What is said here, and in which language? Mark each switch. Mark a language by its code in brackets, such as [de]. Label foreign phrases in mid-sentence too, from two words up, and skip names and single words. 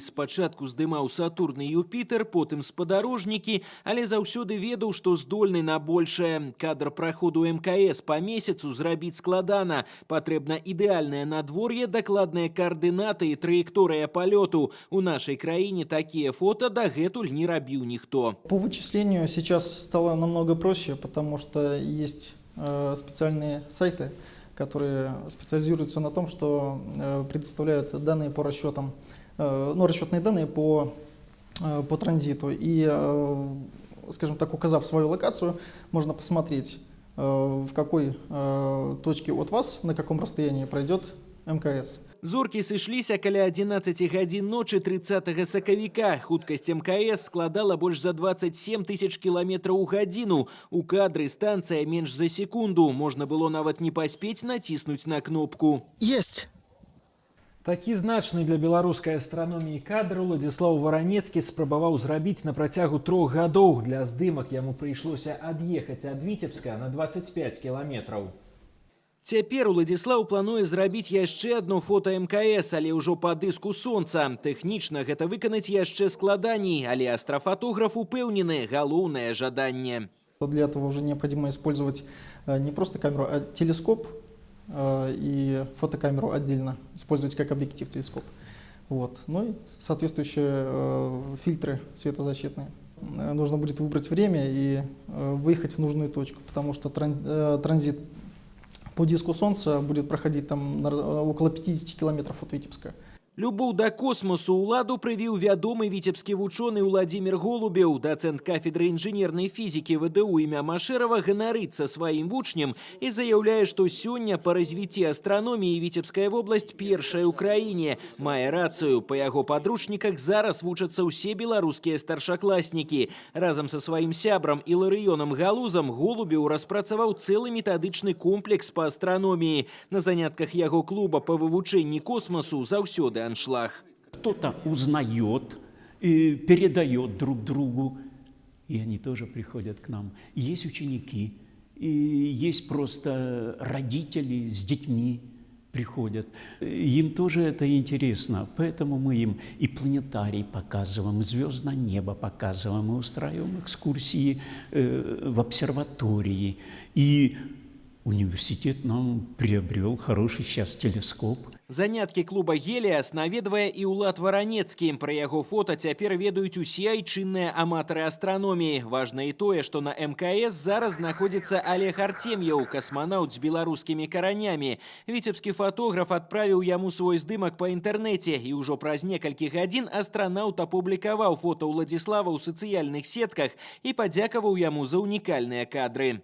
[be] Спачатку здымаў Сатурн і Юпітер, потым спадарожнікі, але заўсёды ведаў, што здольны на большае. Кадр праходу МКС па месяцу зрабіць складана. Патрэбна ідэальнае надвор'е, дакладныя каардынаты і траекторыя палёту. У нашай краіне такія фота дагэтуль не рабіў ніхто. [ru] По вычислению сейчас стало намного проще, потому что есть специальные сайты, которые специализируются на том, что предоставляют данные по расчетам, расчетные данные по транзиту. И, скажем так, указав свою локацию, можно посмотреть, в какой точке от вас, на каком расстоянии пройдет МКС. [be] Зоркі сышліся каля 11 гадзін ночы 30 сакавіка. Хуткасць МКС складала больш за 27 тысяч кіламетраў у гадзіну. У кадры станцыя менш за секунду. Можна было нават не паспець націснуць на кнопку. Есть! Такі значны для беларускай астраноміі кадр Уладзіслаў Варанецкі спрабаваў зрабіць на працягу 3 гадоў. Для здымак яму прыйшлося ад'ехаць ад Віцебска на 25 кіламетраў. Цяпер Уладзіслаў плануе зрабіць яшчэ одно фота МКС, але ўжо па дыску сонца. Тэхнічна гэта выканаць яшчэ складаней, але астрафотограф упэўнены – галоўнае жаданне. [ru] Для этого уже необходимо использовать не просто камеру, а телескоп и фотокамеру отдельно, использовать как объектив телескоп. Вот. Ну и соответствующие фильтры светозащитные. Нужно будет выбрать время и выехать в нужную точку, потому что транзит по диску Солнца будет проходить там около 50 километров от Витебска. [be] Любоў да космосу ўладу прывіў вядомы віцебскі вучоны Уладзімір Голубеў. Дацэнт кафедры інжынернай фізікі ВДУ імя Машэрава ганарыцца сваім вучнем і заяўляе, што сёння па развіцці астраноміі Віцебская вобласць першая ў краіне. Мае рацыю. Па яго падручніках зараз вучацца ўсе беларускія старшакласнікі. Разам са сваім сябрам Іларыёнам Галузам Голубеў распрацаваў цэлы метадычны комплекс па астраноміі. На занятках яго клуба па вывучэнні космосу заўсёды аншлаг. [ru] Кто-то узнает и передает друг другу, и они тоже приходят к нам. Есть ученики, и есть просто родители с детьми приходят. Им тоже это интересно, поэтому мы им и планетарий показываем, и звездное небо показываем, и устраиваем экскурсии в обсерватории. И университет нам приобрел хороший сейчас телескоп. [be] Заняткі клуба «Геліас» наведвае і Улад Варанецкі. Пра яго фота цяпер ведаюць усе айчынныя аматары астраноміі. Важна і тое, што на МКС зараз знаходзіцца Олег Артем'еў, касманаўт з беларускімі каранямі. Віцебскі фотограф адправіў яму свой здымак па інтэрнэце, і ўжо праз некалькі гадзін астранаўт апублікаваў фота Уладзіслава ў сацыяльных сетках і падзякаваў яму за унікальныя кадры.